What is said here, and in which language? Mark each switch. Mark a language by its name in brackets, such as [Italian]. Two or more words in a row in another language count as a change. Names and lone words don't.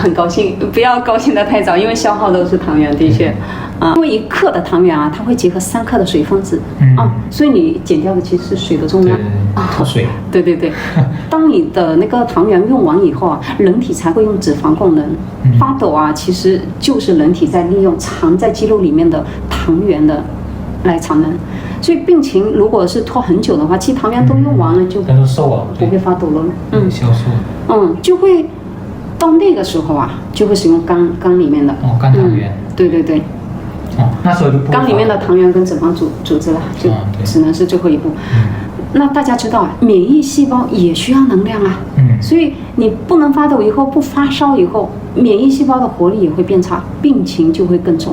[Chinese] 很高興，不要高興得太早，因為消耗都是糖原，的確因為1克的糖原它會結合3克的水分子所以你減掉的其實是水的重量水。對當你的那個糖原用完以後人體才會用脂肪功能發抖其實就是人體在利用藏在肌肉裡面的糖原的來產能。所以病情如果是拖很久的話，其實糖原都用完了就不會發抖了，消瘦，就會到那個時候就會使用肝裡面的肝糖原，對，那時候就肝裡面的糖原跟脂肪組織了，就只能是最後一步。那大家知道免疫細胞也需要能量所以你不能發抖以後，不發燒以後，免疫細胞的活力也會變差，病情就會更重。